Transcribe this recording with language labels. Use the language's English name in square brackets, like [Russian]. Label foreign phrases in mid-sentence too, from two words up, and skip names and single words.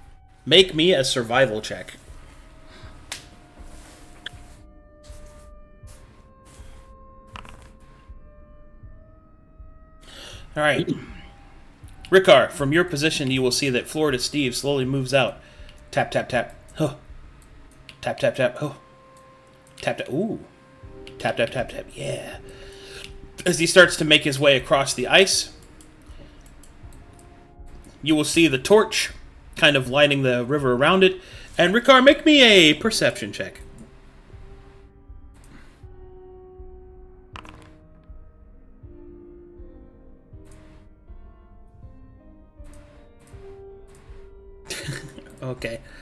[English] Make me a survival check. All right. Ricard, from your position, you will see that Florida Steve slowly moves out. Tap, tap, tap. Huh. Tap, tap, tap. Oh. Tap, tap. Ooh. Tap, tap, tap, tap. Yeah. As he starts to make his way across the ice, you will see the torch kind of lighting the river around it. And Ricard, make me a perception check. Okay.